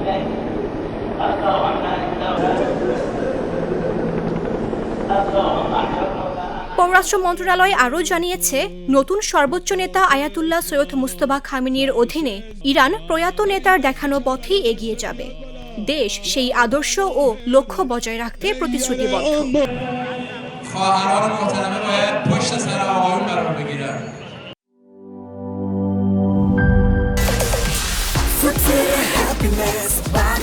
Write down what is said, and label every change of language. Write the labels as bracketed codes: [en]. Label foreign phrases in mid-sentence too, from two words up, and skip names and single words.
[bn] পররাষ্ট্র মন্ত্রণালয় আরও জানিয়েছে, নতুন সর্বোচ্চ নেতা আয়াতুল্লাহ সৈয়দ মুজতবা খামেনির অধীনে ইরান প্রয়াত নেতার দেখানো পথেই এগিয়ে যাবে। দেশ সেই আদর্শ ও লক্ষ্য বজায় রাখতে প্রতিশ্রুতিবদ্ধ। [fa] خواهران محترمه باید پشت سر آقایون قرار بگیرن. [en] Happiness.